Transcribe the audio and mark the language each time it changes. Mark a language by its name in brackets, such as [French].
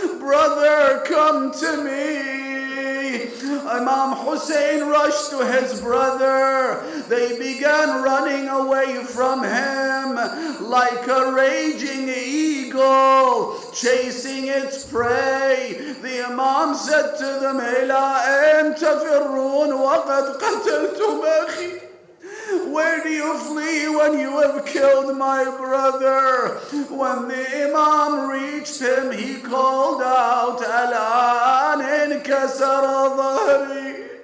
[English] Brother, come to me. Imam Hussein rushed to his brother. They began running away from him like a raging eagle chasing its prey. The Imam said to them, [Arabic] إِلَىٰ أَنْ تَفِرُّونَ وَقَدْ قَتَلْتُمْ أَخِي. [English] Where do you flee when you have killed my brother? When the Imam reached him, he called out, [Arabic] الآن انكسر ظهري.